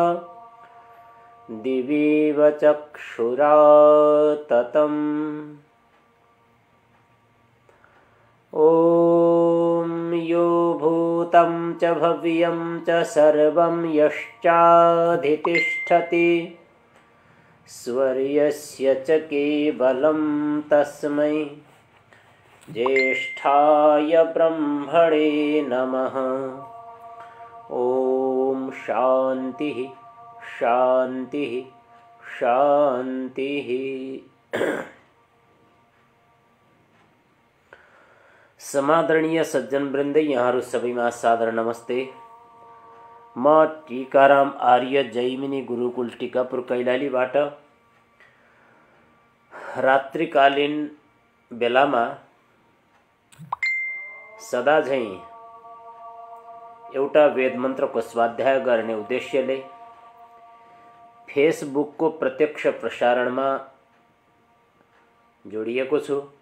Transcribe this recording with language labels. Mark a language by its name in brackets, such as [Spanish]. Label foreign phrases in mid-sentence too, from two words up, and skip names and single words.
[Sanskrit] दिवीव चक्षुरा ततम् ॐ यो भूतं च भव्यं च सर्वं यश्चाधितिष्ठति स्वर्यस्य च केवलं तस्मै ज्येष्ठाय ब्रह्मणे नमः। ॐ शान्तिः शान्तिः शान्तिः। [Nepali] समादरणीय सज्जन वृन्द, यहाँहरू सबैमा सादर नमस्ते। म टीकाराम आर्य जैमिनी गुरुकुल टिकापुर कैलालीबाट रात्रिकालीन बेलामा सदा झैं एउटा वेद मन्त्रको स्वाध्याय गर्ने उद्देश्यले फेसबुकको प्रत्यक्ष प्रसारणमा जोडिएको छु।